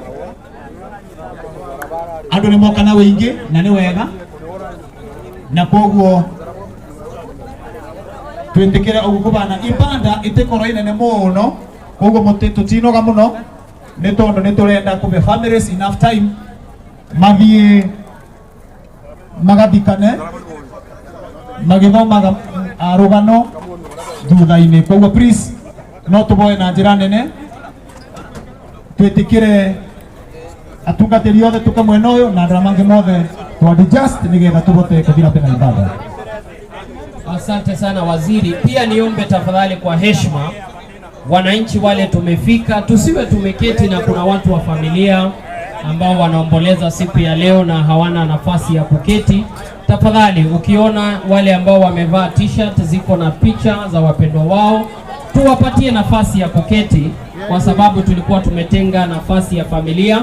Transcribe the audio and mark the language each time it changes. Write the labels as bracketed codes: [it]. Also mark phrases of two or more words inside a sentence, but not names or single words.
[ki] andu ni moka na wingi na ni wega, na koguo twetekere ogukubana ibanda itikoro inene muno, koguo mutitutinoga muno ni tondu ni turenda kube [en] families enough time [ki] mathie magathikane magithomaga rugano thutha-ini. Koguo please no tuboe na njira nene, twetikire atungatiri othe tuka mwena uyu na andũ mangi mothe twadijust nigetha tubote kuthira pena ibada. [sw] Asante sana waziri. Pia niombe tafadhali kwa heshima, wananchi wale tumefika, tusiwe tumeketi na kuna watu wa familia ambao wanaomboleza siku ya leo na hawana nafasi ya kuketi. Tafadhali ukiona wale ambao wamevaa t-shirt ziko na picha za wapendwa wao, tuwapatie nafasi ya kuketi, kwa sababu tulikuwa tumetenga nafasi ya familia.